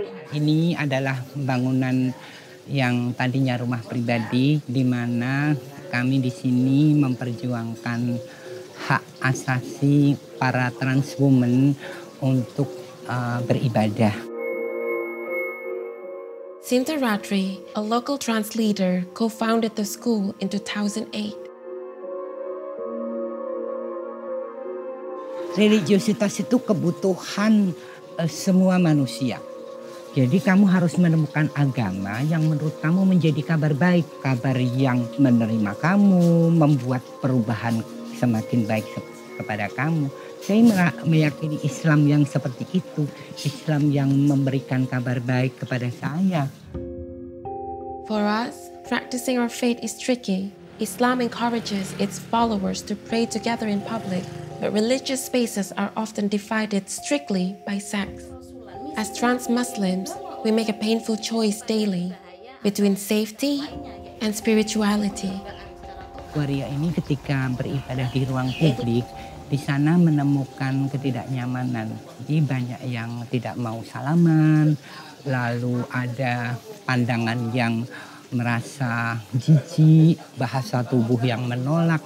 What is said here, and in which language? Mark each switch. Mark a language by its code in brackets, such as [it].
[id] Ini adalah bangunan yang tadinya rumah pribadi, di mana kami di sini memperjuangkan hak asasi para trans women untuk beribadah. [en] Sinta Ratri, a local trans leader, co-founded the school in 2008. [id] Religiositas itu kebutuhan semua manusia. Jadi kamu harus menemukan agama yang menurut kamu menjadi kabar baik. Kabar yang menerima kamu, membuat perubahan semakin baik kepada kamu. Saya meyakini Islam yang seperti itu. Islam yang memberikan kabar baik kepada saya. [en] For us, practicing our faith is tricky. Islam encourages its followers to pray together in public, but religious spaces are often divided strictly by sex. As trans Muslims, we make a painful choice daily between safety and spirituality. [id] Waria ini ketika beribadah di ruang publik, di sana menemukan ketidaknyamanan. Jadi banyak yang tidak mau salaman, lalu ada pandangan yang merasa jijik, bahasa tubuh yang menolak.